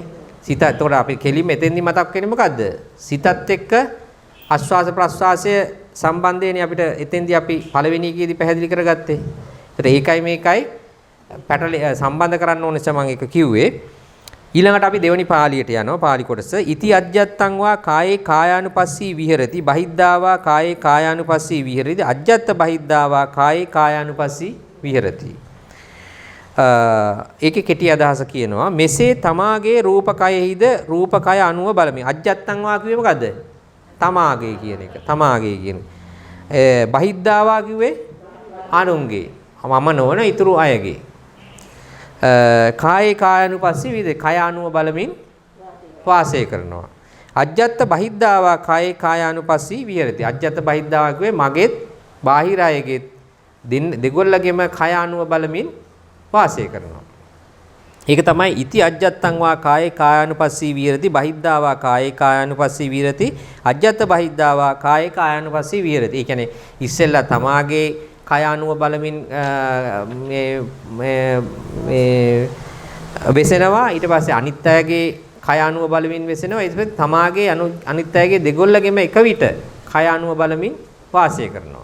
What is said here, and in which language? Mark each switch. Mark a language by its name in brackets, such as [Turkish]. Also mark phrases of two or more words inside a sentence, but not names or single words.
[Sinhala] සිත එතකොට අපි කෙලින්ම එතෙන්දි මතක් වෙන්නේ මොකද්ද? සිතත් එක්ක ආශ්වාස ප්‍රශ්වාසය සම්බන්ධයෙන් අපිට එතෙන්දී අපි පළවෙනි එකේදී පැහැදිලි කරගත්තේ. ඒකයි මේකයි සම්බන්ධ කරන්න ඕනේ නිසා මම ඒක කිව්වේ. ඊළඟට අපි දෙවෙනි පාළියට යනවා. පාළි කොටස [Pali] ඉති අජ්ජත්තං වා කායේ කායානුපස්සී විහෙරති බහිද්ධාවා කායේ කායානුපස්සී විහෙරති අජ්ජත්ත බහිද්ධාවා කායේ කායානුපස්සී විහෙරති. [Sinhala] ඒකේ කෙටි අදහස කියනවා මෙසේ තමාගේ රූපකයෙහිද රූපකය අනුව බලමි. [Pali] අජ්ජත්තං වා [Sinhala] කිව්වේ මොකද්ද? තමාගේ කියන එක. බහිද්ධාවා කිව්වේ අනුන්ගේ. මම නොවන ඊතුරු අයගේ. [Pali] කායේ කායानुපස්සී [Sinhala] විද කය අනුව බලමින් වාසය කරනවා. [Pali] අජ්ජත් බහිද්ධාවා කායේ කායानुපස්සී විහෙරති. අජ්ජත් බහිද්ධාවා [Sinhala] කිව්වේ මගෙත් බාහිර අයගෙත් දෙගොල්ලගෙම කය අනුව බලමින් වාසය කරනවා. ඒක තමයි [Pali] ඉති අජ්ජත්තං වා කායේ කායානුපස්සී විහෙරති බහිද්ධාවා කායේ කායානුපස්සී විහෙරති අජ්ජත් බහිද්ධාවා කායේ කායානුපස්සී විහෙරති. [Sinhala] ඒ කියන්නේ ඉස්සෙල්ලා තමාගේ කය අනුව බලමින් මේ වෙසෙනවා. ඊට පස්සේ අනිත් අයගේ කය අනුව බලමින් වෙසෙනවා. ඊට පස්සේ තමාගේ අනිත් අයගේ දෙගොල්ලගෙම එක විට කය අනුව බලමින් වාසය කරනවා.